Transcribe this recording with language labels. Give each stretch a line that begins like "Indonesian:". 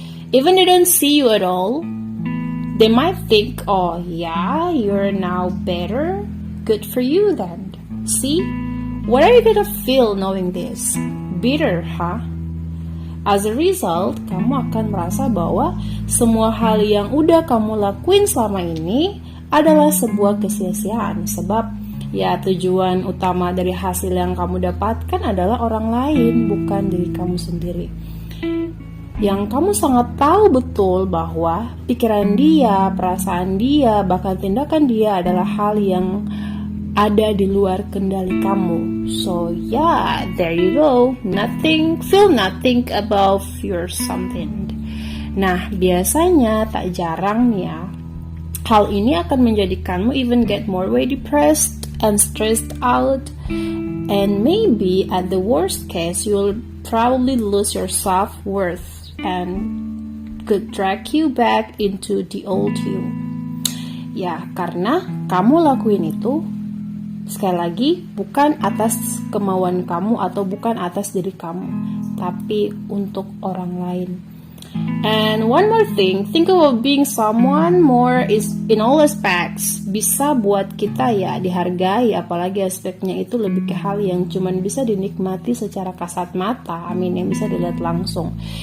English: Even they don't see you at all, they might think, oh yeah, you're now better, good for you then. See, what are you gonna feel knowing this? Bitter, huh? As a result,
Indonesian: kamu akan merasa bahwa semua hal yang udah kamu lakuin selama ini adalah sebuah kesia-siaan, sebab ya tujuan utama dari hasil yang kamu dapatkan adalah orang lain, bukan diri kamu sendiri. Yang kamu sangat tahu betul bahwa pikiran dia, perasaan dia, bahkan tindakan dia adalah hal yang ada di luar kendali kamu.
English: So yeah, there you go. Feel nothing about your something.
Indonesian: Nah, biasanya tak jarang nih ya, hal ini akan menjadikanmu
English: even get more way depressed and stressed out, and maybe at the worst case you will probably lose your self-worth and could drag you back into the old you.
Indonesian: Ya, karena kamu lakuin itu sekali lagi bukan atas kemauan kamu atau bukan atas diri kamu, tapi untuk orang lain.
English: And one more thing, think of being someone more is in all aspects
Indonesian: bisa buat kita ya dihargai, apalagi aspeknya itu lebih ke hal yang cuman bisa dinikmati secara kasat mata, yang bisa dilihat langsung.